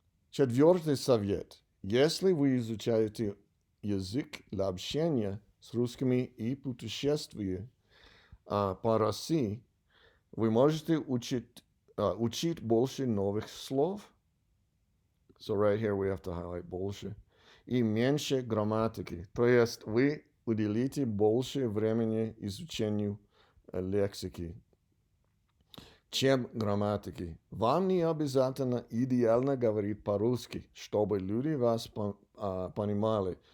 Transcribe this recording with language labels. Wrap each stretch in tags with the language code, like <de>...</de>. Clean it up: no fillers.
<ru>Четвертый совет. Если вы изучаете язык для общения с русскими и путешествия по России, вы можете учить больше новых слов.</ru> <en>So right here we have to highlight больше.</en> <ru>И меньше грамматики. То есть вы уделите больше времени изучению лексики, чем грамматики. Вам не обязательно идеально говорить по-русски, чтобы люди вас понимали.</ru>